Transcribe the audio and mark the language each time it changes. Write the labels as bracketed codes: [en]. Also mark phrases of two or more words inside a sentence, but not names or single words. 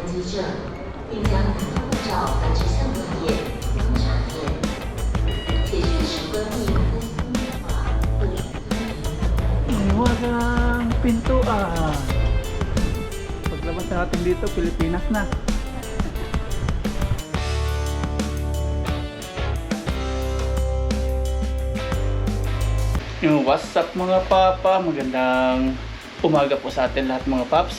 [zh] 证，并将您的护照返至相关页观察页，且确实关闭您的行动电话或语音。 [tl] Iwas ang pintuan. Paglabas natin dito, Pilipinas na. [en] What's up [tl] mga papa? Magandang umaga po sa atin lahat mga paps.